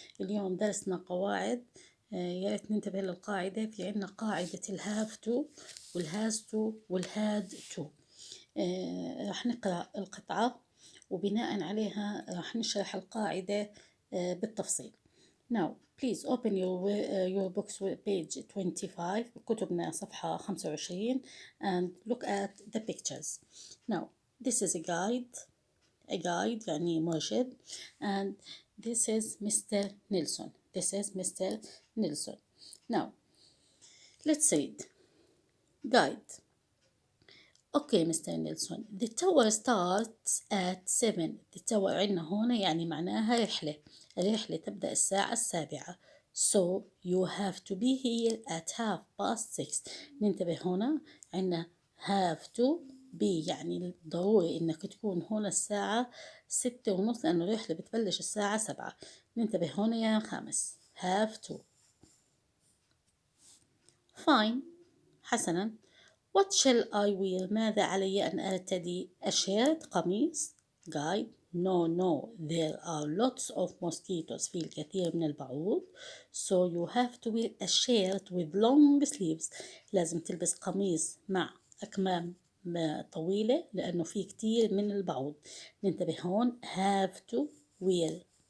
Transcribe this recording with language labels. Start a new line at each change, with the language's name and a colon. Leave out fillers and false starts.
Arabic: اليوم درسنا قواعد. يا ريت ننتبه للقاعدة. في عنا قاعدة الهاف تو والهاز تو والهاد تو. راح نقرأ القطعة وبناء عليها راح نشرح القاعدة بالتفصيل.
English: Now, please open your books with page 25.
Arabic: كتبنا صفحة
English: 25 and look at the pictures. Now, this is a guide
Arabic: يعني مرشد,
English: and this is Mr. Nelson. Now, let's read. Guide. Okay, Mr. Nelson. The tour starts at 7. The tour
Arabic: عندنا هنا يعني معناها رحلة. الرحلة تبدأ الساعة
English: 7. So you have to be here at 6:30.
Arabic: ننتبه هنا عندنا
English: have to be
Arabic: يعني ضروري إنك تكون هنا الساعة 6:30 لأنه الرحلة بتبلش الساعة 7. ننتبه هنا يا خامس.
English: have to. Fine.
Arabic: حسنا.
English: What shall I wear?
Arabic: ماذا علي أن أرتدي؟
English: A shirt
Arabic: قميص.
English: Guide. No, there are lots of mosquitoes.
Arabic: في الكثير من البعوض.
English: So you have to wear a shirt with long sleeves.
Arabic: لازم تلبس قميص مع أكمام طويلة لأنه في كتير من البعوض. ننتبه هون
English: have to wear.